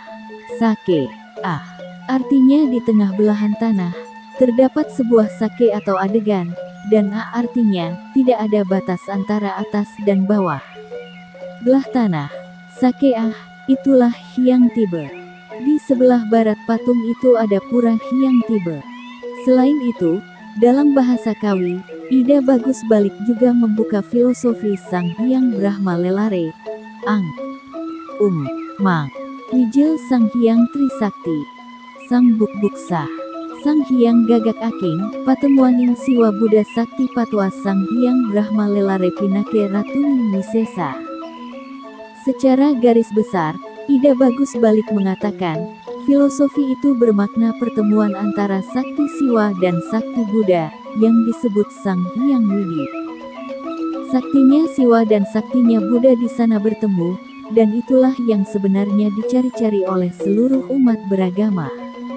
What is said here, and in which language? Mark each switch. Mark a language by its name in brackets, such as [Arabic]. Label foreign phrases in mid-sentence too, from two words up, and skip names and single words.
[Indonesian] Sake, artinya di tengah belahan tanah terdapat sebuah sake atau adegan, dan artinya tidak ada batas antara atas dan bawah. Belah tanah, sake itulah Hyang Tiber. Di sebelah barat patung itu ada pura Hyang Tiber. Selain itu, dalam bahasa Kawi, Ida Bagus Balik juga membuka filosofi Sang Hyang Brahma Lelare, Mang, Wijil Sang Hyang Trisakti, Sang Bukbuksa, Sang Hyang Gagak Aking, Patemuaning Siwa Buddha Sakti Patwa Sang Hyang Brahma Lelare Pinake Ratuning Wisesa. Secara garis besar, Ida Bagus Balik mengatakan, filosofi itu bermakna pertemuan antara Sakti Siwa dan Sakti Buddha, yang disebut Sang Hyang Widi. Saktinya Siwa dan saktinya Buddha di sana bertemu, dan itulah yang sebenarnya dicari-cari oleh seluruh umat beragama.